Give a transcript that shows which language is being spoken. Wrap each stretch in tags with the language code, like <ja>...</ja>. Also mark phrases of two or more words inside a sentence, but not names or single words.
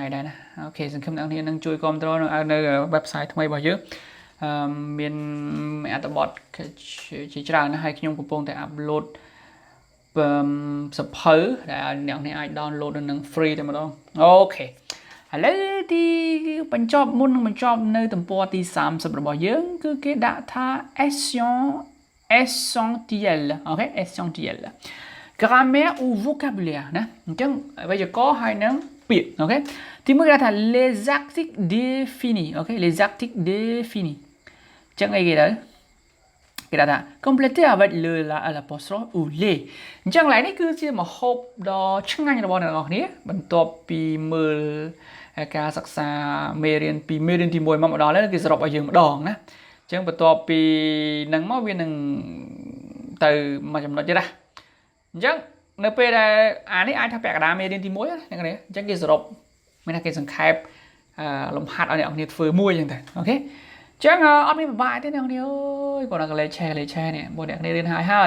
<km>ដែរណាអូខេសង្ឃឹមអ្នកនរគ្នានឹងជួយគាំទ្រនៅ website ថ្មីរបស់យើងមានអត្ថបទជាច្រើនណាស់ហើយខ្ញុំកំពុងតែ upload សភៅដែលអ្នកនេះអាច download នៅនឹង free តែម្ដងអូខេឥឡូវទីបញ្ចប់មុននឹងបញ្ចប់នៅទំព័រទី30របស់យើងគឺគេដាក់ថា essentiel អូខេ</km> <fr>essentiel grammaire ou vocabulaire</fr> <km>ណាអញ្ចឹងវេយ្យាករណ៍ហើយនឹងពាក្យអូខេទីមួយគេថា</km> <fr>les articles définis</fr> <km>អូខេ</km> <fr>les articles définis</fr> <km>អញ្ចឹងអីគេទៅគេថា</km> <fr>compléter avec l'apostrophe ou les</fr> <km>អញ្ចឹងឡើយនេះគឺជាមហូបដ៏ឆ្ងាញ់របស់អ្នកនរគ្នាបន្ទាប់ពីមើលការសិក្សាមេរៀនទី1មកដល់ ហើយគេសរុបឲ្យយើងម្ដងណាអញ្ចឹងបន្ទាប់ពីនឹងមកវានឹងទៅមួយចំណុចទៀតណាអញ្ចឹងនៅពេលដែលអានេះអាចថាពាក់កណ្ដាលមេរៀនទី1ណាអ្នកនរអញ្ចឹងគេសរុបមានថាគេសង្ខេបលំហាត់ឲ្យអ្នកនរគ្នាធ្វើមួយចឹងទៅអូខេចឹងអត់មានពិបាកទេអ្នកនរគ្នាអើយគាត់ដល់កលេច share នេះបងអ្នកគ្នារៀនហើយ</km>